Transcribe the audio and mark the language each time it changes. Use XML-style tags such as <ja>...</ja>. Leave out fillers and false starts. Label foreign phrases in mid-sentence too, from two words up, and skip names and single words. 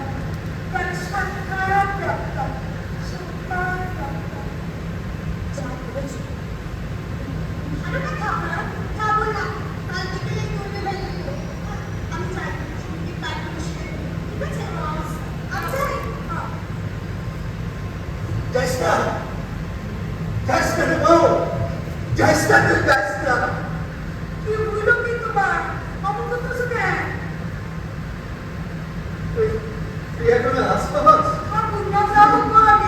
<bn>তার সাক্ষাৎ প্রাপ্ত, সাক্ষাৎ প্রাপ্ত। যা বলেছো ভালো কথা। আমরা যা বললাম কাল বিকেলে করবে বাইরে। আমি চাই সঙ্গীত পাঠ বসে, ঠিক আছে? আচ্ছা,</bn> <en>Jessica! Jessica, no! Jessica, no, Jessica!</en> <bn>কি হইল কি তোমার? অমন করতেছো কেন? তুই এখনো হাসপাতাল? আপু না যাবো</bn>